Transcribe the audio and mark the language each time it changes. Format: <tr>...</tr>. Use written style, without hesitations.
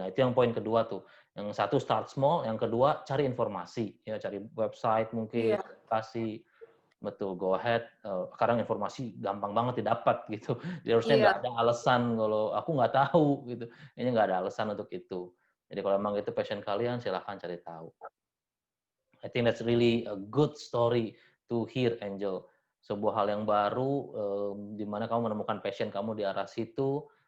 <id>Nah, itu yang poin kedua tuh. Yang satu</id> <en>start small,</en> <id>yang kedua cari informasi, ya cari website mungkin, kasih. Betul,</id> <en>go ahead.</en> <id>Sekarang informasi gampang banget didapat gitu. Jadi harusnya nggak ada alasan kalau aku nggak tahu gitu. Ini nggak ada alasan untuk itu. Jadi kalau memang itu passion kalian, silahkan cari tahu.</id> <en>I think that's really a good story to hear, Angel.</en> <id>Sebuah hal yang baru, di mana kamu menemukan passion kamu di arah situ.</id>